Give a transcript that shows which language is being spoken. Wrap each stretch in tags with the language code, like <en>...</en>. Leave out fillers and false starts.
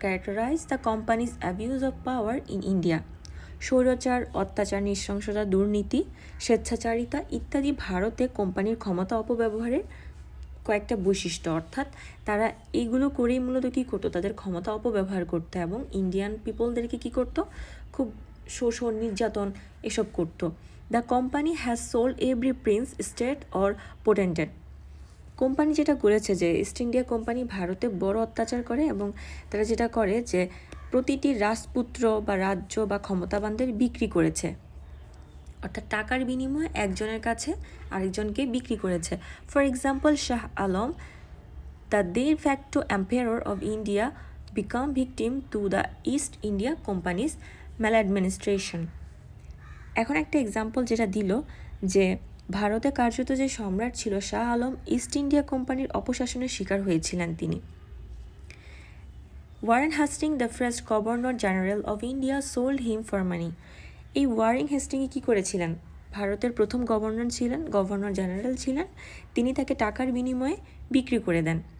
<en>characterize the company's abuse of power in India.</en> <bn>স্বৈরাচার, অত্যাচার, নৃশংসতা, দুর্নীতি, স্বেচ্ছাচারিতা ইত্যাদি ভারতে কোম্পানির ক্ষমতা অপব্যবহারের কয়েকটা বৈশিষ্ট্য, অর্থাৎ তারা এইগুলো করেই মূলত কী করতো, তাদের ক্ষমতা অপব্যবহার করতো এবং ইন্ডিয়ান পিপলদেরকে কী করতো, খুব শোষণ, নির্যাতন এসব করতো।</bn> <en>the company has sold every prince, state or potentate,</en> <bn>company যেটা করেছে যে ইস্ট ইন্ডিয়া কোম্পানি ভারতে বড় অত্যাচার করে এবং তারা যেটা করে যে প্রতিটি রাজপুত্র বা রাজ্য বা ক্ষমতাবানদের বিক্রি করেছে, অর্থাৎ টাকার বিনিময়ে একজনের কাছে আরেকজনকে বিক্রি করেছে।</bn> <en>For example, Shah Alam, the de facto emperor of India, become victim to the East India Company's maladministration.</en> <bn>এখন একটা এক্সাম্পল যেটা দিল যে ভারতে কার্যত যে সম্রাট ছিল শাহ আলম, ইস্ট ইন্ডিয়া কোম্পানির অপশাসনের শিকার হয়েছিলেন তিনি।</bn> <en>Warren Hasting, the first governor general of India, sold him for money.</en> <bn>এই ওয়ারেন হাস্টিংয়ে কী করেছিলেন, ভারতের প্রথম গভর্নর জেনারেল ছিলেন, তিনি তাকে টাকার বিনিময়ে বিক্রি করে দেন।</bn>